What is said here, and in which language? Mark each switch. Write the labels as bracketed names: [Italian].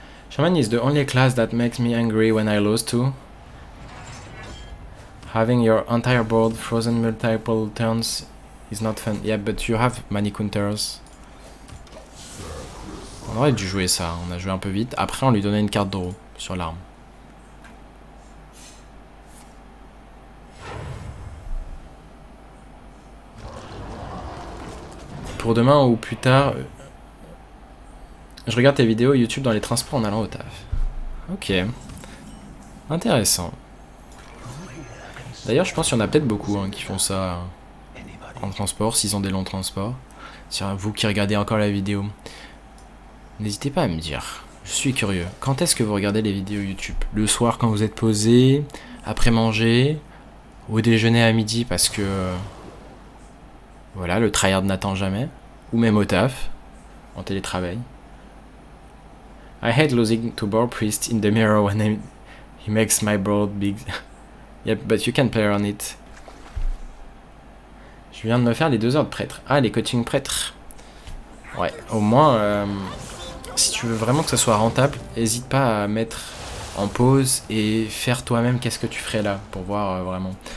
[English] Shaman is the only class that makes me angry when I lose to. Having your entire board frozen multiple turns is not fun. Yeah, but you have many counters. [French] On aurait dû jouer ça, on a joué un peu vite. Après, on lui donnait une carte draw sur l'arme. Pour demain ou plus tard, je regarde tes vidéos YouTube dans les transports en allant au taf. Ok. Intéressant. D'ailleurs, je pense qu'il y en a peut-être beaucoup qui font ça en transport, s'ils ont des longs transports. C'est vous qui regardez encore la vidéo. N'hésitez pas à me dire. Je suis curieux. Quand est-ce que vous regardez les vidéos YouTube? Le soir quand vous êtes posé, après manger, au déjeuner à midi parce que... voilà, le tryhard n'attend jamais. Ou même au taf, en télétravail. [English] I hate losing to Boar Priest in the mirror when he makes my board big. Yep, but you can play on it. [French] Je viens de me faire les 2 heures de prêtre. Ah, les coachings prêtres. Ouais, au moins, si tu veux vraiment que ça soit rentable, n'hésite pas à mettre en pause et faire toi-même qu'est-ce que tu ferais là, pour voir vraiment.